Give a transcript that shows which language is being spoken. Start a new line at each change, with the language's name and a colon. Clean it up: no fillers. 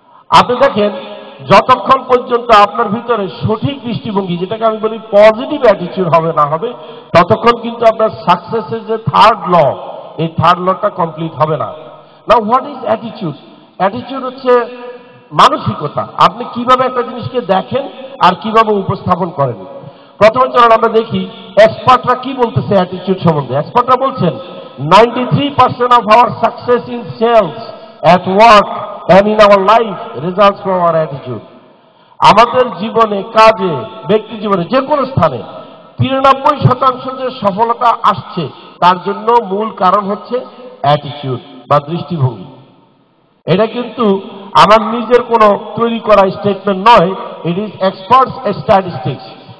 Bangla: আপনি দেখেন, যতক্ষণ পর্যন্ত আপনার ভিতরে সঠিক দৃষ্টিভঙ্গি, যেটাকে আমি বলি পজিটিভ অ্যাটিটিউড হবে না হবে, ততক্ষণ কিন্তু আপনার সাকসেসের যে থার্ড ল, এই থার্ড লটা কমপ্লিট হবে না।
English: Now what is attitude?
Bangla: Attitude হচ্ছে মানসিকতা। আপনি কিভাবে একটা জিনিসকে দেখেন আর কিভাবে উপস্থাপন করেন। প্রথমে চলুন আমরা দেখি এক্সপার্টরা কি বলতেছে অ্যাটিটিউড সম্বন্ধে। এক্সপার্টরা বলছেন
English: 93% of our success in sales, at work and in our life results from our attitude.
Bangla: আমাদের জীবনে, কাজে, ব্যক্তি জীবনে, যে কোনো স্থানে 93% যে সফলতা আসছে তার জন্য মূল কারণ হচ্ছে অ্যাটিটিউড বা দৃষ্টিভঙ্গি। এটা কিন্তু আমার নিজের কোনো তৈরি করা স্টেটমেন্ট নয়,
English: It is experts statistics.